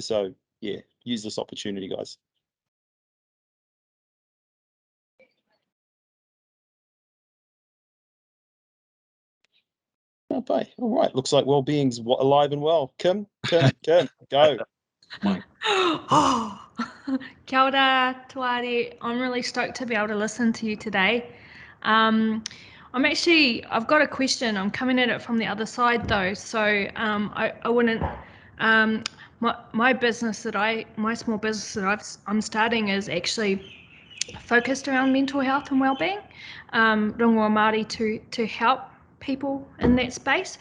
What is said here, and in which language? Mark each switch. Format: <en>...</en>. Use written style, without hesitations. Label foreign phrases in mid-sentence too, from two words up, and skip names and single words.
<en>So yeah, use this opportunity, guys. Oh, bye. All right, looks like well-being's alive and well. Kim, go. Mike.</en> <mi>Oh, kia ora, Tuari.</mi> <en>I'm really stoked to be able to listen to you today. I've got a question. I'm coming at it from the other side though. So I wouldn't, my business my small business that I'm starting is actually focused around mental health and wellbeing,</en> <mi>rongoa Māori</mi> <en>to help people in that space.</en>